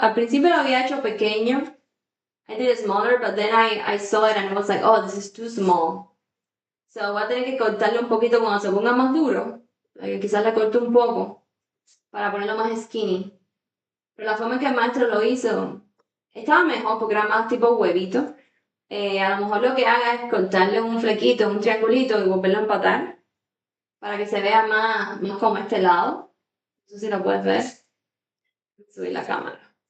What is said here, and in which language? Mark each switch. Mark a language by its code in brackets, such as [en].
[es] Al principio lo había hecho pequeño. [en] I did it smaller, but then I saw it and I was like, oh, this is too small. [es] So voy a tener que cortarle un poquito cuando se ponga más duro. Quizás le corto un poco para ponerlo más skinny. Pero la forma en que el maestro lo hizo estaba mejor porque era más tipo huevito. A lo mejor lo que haga es cortarle un flequito, un triangulito y volverlo a empatar para que se vea más como este lado. No sé si lo puedes ver. Subir la cámara.